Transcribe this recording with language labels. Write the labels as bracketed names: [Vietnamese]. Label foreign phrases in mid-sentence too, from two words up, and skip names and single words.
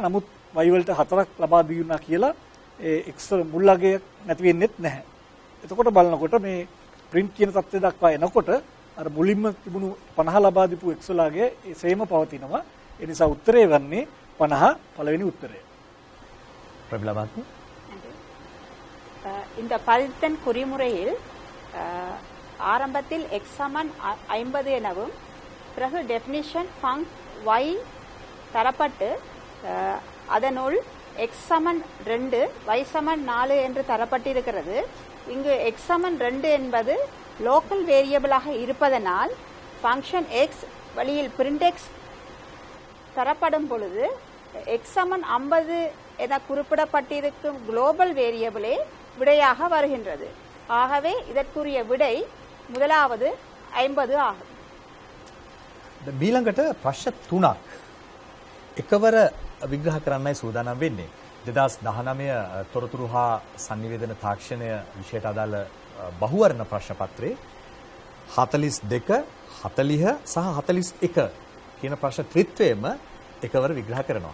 [Sinhala] නමුත් y වලට 4ක් ලබා දුන්නා කියලා ඒ x මුල් අගය නැති වෙන්නේත් නැහැ. එතකොට බලනකොට මේ print කියන தත්ත්වය දක්වා එනකොට අර මුලින්ම තිබුණු 50 ලබා දීපු x වල අගය ඒ සේම පවතිනවා. ඒ නිසා උත්තරේ වන්නේ 50 පළවෙනි උත්තරය. ප්‍රබලවත් [Tamil] இந்த பல்தன் குறிமுறையில் ஆரம்பத்தில் x சமன் 50 எனவும் பிறகு [English] definition func [Tamil] y தரப்பட்டு அதனுள் x சமன் 2 y சமன் 4 என்று தரப்பட்டிருக்கிறது. இங்கு x சமன் 2 என்பது [English] local variable [Tamil] இருப்பதனால் ஃபங்க்ஷன் x வழியில் print x தரப்படும் பொழுது x சமன் 50 என குறிப்பிடப்பட்டிருக்கும் [English] global variable [Tamil] விடையாக வருகின்றது. ஆகவே இதற்குரிய விடை முதலாவது 50 ஆகும். [Sinhala] ඊළඟට ප්‍රශ්න 3ක් එකවර විග්‍රහ කරන්නයි සූදානම් වෙන්නේ. 2019 තොරතුරු හා sannivedana තාක්ෂණය විෂයට අදාළ බහුවර්ණ ප්‍රශ්න පත්‍රයේ 42, 40 සහ 41 කියන ප්‍රශ්න ත්‍රිත්වයේම එකවර විග්‍රහ කරනවා.